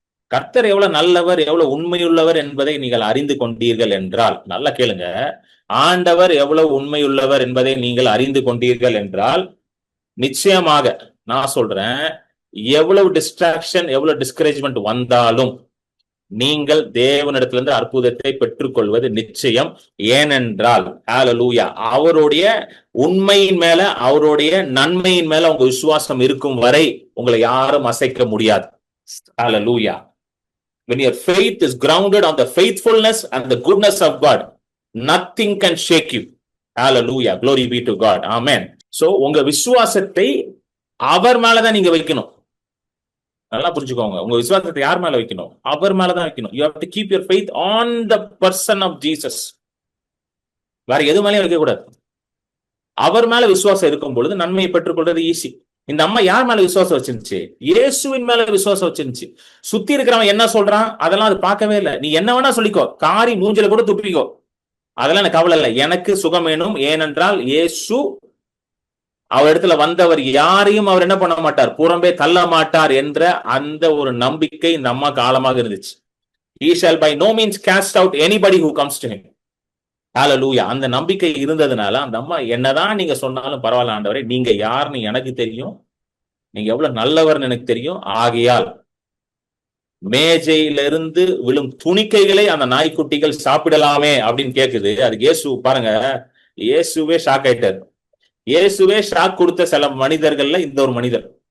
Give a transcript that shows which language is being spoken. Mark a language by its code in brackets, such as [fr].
[ta] கர்த்தர் எவ்வளவு நல்லவர், எவ்வளவு உண்மையுள்ளவர் என்பதை நீங்கள் அறிந்து கொண்டீர்கள் என்றால், நல்லா கேளுங்க, ஆண்டவர் எவ்வளவு உண்மையுள்ளவர் என்பதை நீங்கள் அறிந்து கொண்டீர்கள் என்றால், நிச்சயமாக நான் சொல்றேன், எவ்வளவு டிஸ்ட்ராக்ஷன், எவ்வளவு டிஸ்கரேஜ்மெண்ட் வந்தாலும் நீங்கள் தேவனிடத்திலிருந்து அற்புதத்தை பெற்றுக்கொள்வது நிச்சயம். ஏனென்றால் ஹல்லேலூயா, அவருடைய உண்மையின் மேல, அவருடைய நன்மையின் மேல உங்க விசுவாசம் இருக்கும் வரை உங்களை யாரும் அசைக்க முடியாது. ஹல்லேலூயா. [en] When your faith is grounded on the faithfulness and the goodness of God, nothing can shake you. Hallelujah. Glory be to God. Amen. [ta] So உங்க விசுவாசத்தை அவர் மேலதான் நீங்க வைக்கணும். நல்லா புரிஞ்சுக்கோங்க, உங்க விசுவாசத்தை யார் மேல வைக்கணும்? அவர் மேலதான் வைக்கணும். [en] You have to keep your faith on the person of Jesus. [ta] வேற எது மேலயும் வைக்க கூடாது. அவர் மேல விசுவாசம் இருக்கும் பொழுது நன்மையை பெற்றுக்கொள்றது ஈஸி. இந்த அம்மா யார் மேல விசுவாசம் வச்சிருந்துச்சு? இயேசுவின் மேல விசுவாசம் வச்சிருந்துச்சு. சுத்தி இருக்கிறவன் என்ன சொல்றான் அதெல்லாம் அது பார்க்கவே இல்லை. நீ என்ன வேணா சொல்லிக்கோ, காரி மூஞ்சில கூட துப்பிக்கோ, அதெல்லாம் எனக்கு கவலை இல்லை. எனக்கு சுகம் வேணும். ஏனென்றால் இயேசு அவர் இடத்துல வந்தவர் யாரையும் அவர் என்ன பண்ண மாட்டார், புறம்பே தள்ள மாட்டார் என்ற அந்த ஒரு நம்பிக்கை இந்த அம்மா காலமாக இருந்துச்சு. [en] He shall by no means cast out anybody who comes to him. [ta] ஹல்லேலூயா. அந்த நம்பிக்கை இருந்ததுனால அந்த அம்மா என்னதான் நீங்க சொன்னாலும் பரவாயில்ல ஆண்டவரே, நீங்க யாருன்னு எனக்கு தெரியும், நீங்க எவ்வளவு நல்லவர்னு எனக்கு தெரியும், ஆகையால் மேஜையிலிருந்து விழும் துணிக்கைகளை அந்த நாய்க்குட்டிகள் சாப்பிடலாமே அப்படின்னு கேக்குது. அது இயேசு பாருங்க, இயேசுவே ஷாக் ஆயிட்டாரு. இயேசுவே ஷாக் கொடுத்த சில மனிதர்கள்ல இந்த ஒரு மனிதர்.